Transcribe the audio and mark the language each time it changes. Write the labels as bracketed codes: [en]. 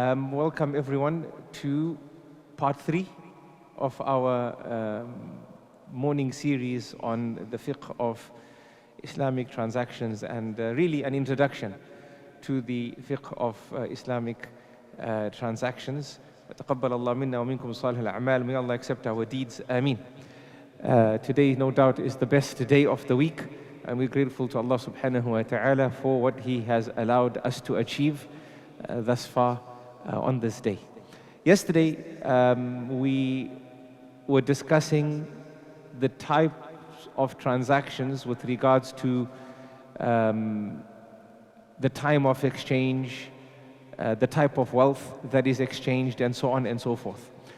[en] Welcome everyone to part 3 of our morning series on the fiqh of Islamic transactions, and really an introduction to the fiqh of Islamic transactions. [ar] تقبل الله منا ومنكم صالح الأعمال. [en] May Allah accept our deeds. Ameen. Today, no doubt, is the best day of the week, and we're grateful to Allah subhanahu wa ta'ala for what He has allowed us to achieve thus far on this day. Yesterday, we were discussing the types of transactions with regards to the time of exchange, the type of wealth that is exchanged, and so on and so forth.